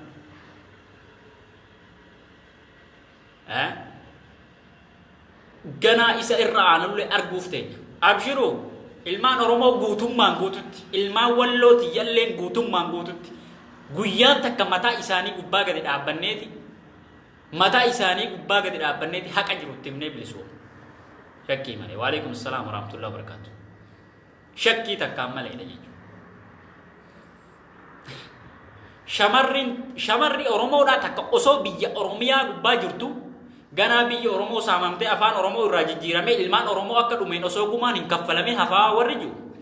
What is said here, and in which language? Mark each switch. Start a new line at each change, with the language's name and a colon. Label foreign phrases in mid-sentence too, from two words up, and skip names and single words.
Oromo: Ganaa isa irra aanullee arguuf teenya. Abshiruu ilmaan Oromoo guutummaan guututti ilmaan Wallooti yalleen guutummaan guututti. Guyyaan takka mataa isaanii gubbaa gadi dhaabbanneeti haqa jirutti himnee bilisuu. Shakkii malee.
Arabic: وعليكم السلام ورحمة الله وبركاته.
Oromo: Shakkii takkaan maleedha jechuudha. Shamarri Oromoodhaa takka osoo biyya Oromiyaa gubbaa jirtu ganaa biyya Oromoo saamamtee afaan Oromoo irraa jijjiiramee ilmaan Oromoo akka dhumeen osoo gumaan hin kaffalamee hafaa warri jiru.